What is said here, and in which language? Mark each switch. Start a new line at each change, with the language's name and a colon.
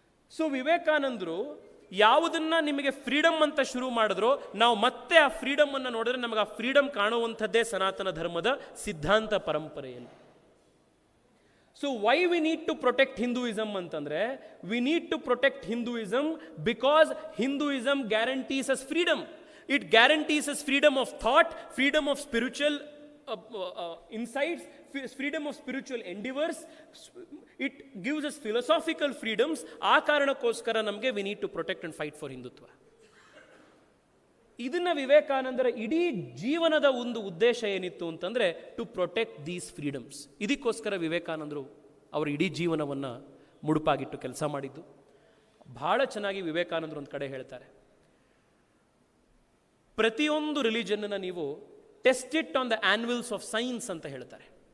Kannada: So ವಿವೇಕಾನಂದರು ಯಾವುದನ್ನ ನಿಮಗೆ ಫ್ರೀಡಮ್ ಅಂತ ಶುರು ಮಾಡಿದ್ರು, ನಾವು ಮತ್ತೆ ಆ ಫ್ರೀಡಮ್ ಅನ್ನು ನೋಡಿದ್ರೆ ನಮಗೆ ಆ ಫ್ರೀಡಮ್ ಕಾಣುವಂಥದ್ದೇ ಸನಾತನ ಧರ್ಮದ ಸಿದ್ಧಾಂತ ಪರಂಪರೆಯಲ್ಲಿ.
English: So why we need to protect Hinduism ಅಂತಂದ್ರೆ, we need to protect Hinduism because Hinduism guarantees us freedom. It guarantees us freedom of thought, freedom of spiritual insights, freedom of spiritual endeavors, it gives us philosophical freedoms.
Kannada: ಆ ಕಾರಣಕ್ಕೋಸ್ಕರ ನಮಗೆ
English: we need to protect and fight for Hindutva.
Kannada: ಇದನ್ನ ವಿವೇಕಾನಂದರ ಇಡೀ ಜೀವನದ ಒಂದು ಉದ್ದೇಶ ಏನಿತ್ತು ಅಂತಂದ್ರೆ,
English: To protect these freedoms.
Kannada: ಇದಕ್ಕೋಸ್ಕರ ವಿವೇಕಾನಂದರು ಅವರ ಇಡೀ ಜೀವನವನ್ನ ಮುಡುಪಾಗಿಟ್ಟು ಕೆಲಸ ಮಾಡಿದ್ದು. ಬಹಳ ಚೆನ್ನಾಗಿ ವಿವೇಕಾನಂದರು ಒಂದು ಕಡೆ ಹೇಳ್ತಾರೆ, ಪ್ರತಿಯೊಂದು ರಿಲಿಜನ್ನ ನೀವು
English: test it on the annuals of science
Kannada: ಅಂತ ಹೇಳ್ತಾರೆ.